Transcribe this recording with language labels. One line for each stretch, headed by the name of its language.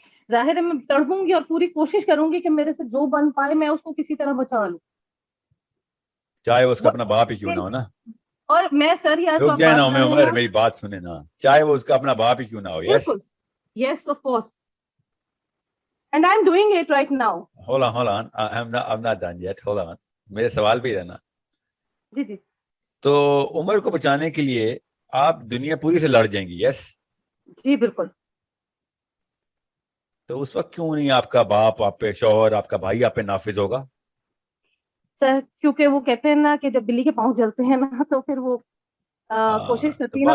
Urdu: ظاہر ہے میں تڑپوں گی اور پوری کوشش کروں گی کہ میرے سے جو بن پائے میں اس کو کسی طرح بچا لوں, چاہے وہ اس کا اپنا باپ ہی کیوں نہ ہو نا. اور میں سر یار رک جائے نا عمر, میری بات سنیں نا, چاہے وہ اس کا اپنا باپ ہی کیوں نہ ہو.
English: Yes yes of course, and I am doing it right now. hold on I'm not done yet, hold on,
Urdu: میرے سوال پہ ہی رہنا. جی جی. تو عمر کو بچانے کے لیے آپ دنیا پوری سے لڑ جائیں گی؟ یس جی بالکل. تو اس وقت کیوں نہیں آپ کا باپ آپ پہ, شوہر, آپ کا بھائی آپ پہ نافذ ہوگا؟ سر کیونکہ وہ کہتے ہیں نا کہ جب بلی کے پاؤں جلتے ہیں نا تو پھر وہ کوشش کرتی ہے نا